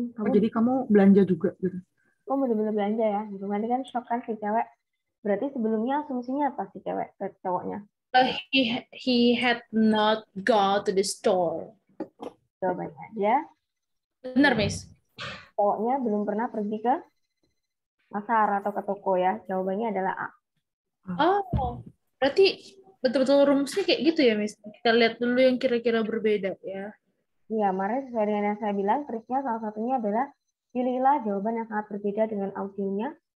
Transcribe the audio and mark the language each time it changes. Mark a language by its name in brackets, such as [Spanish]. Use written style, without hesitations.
[Indonesian] jadi kamu belanja juga gitu. Kamu bener-bener belanja ya. Gitu. Nanti kan shop kan si cewek. Berarti sebelumnya asumsinya apa si cewek ke cowoknya? [English] He had not go to the store. [Indonesian] Jawabannya aja. Benar, Miss. Cowoknya belum pernah pergi ke pasar atau ke toko ya. Jawabannya adalah A. Oh, berarti betul-betul rumusnya kayak gitu ya, Miss. Kita lihat dulu yang kira-kira berbeda ya. Iya, makanya sesuai dengan yang saya bilang, triknya salah satunya adalah pilihlah jawaban yang sangat berbeda dengan audionya.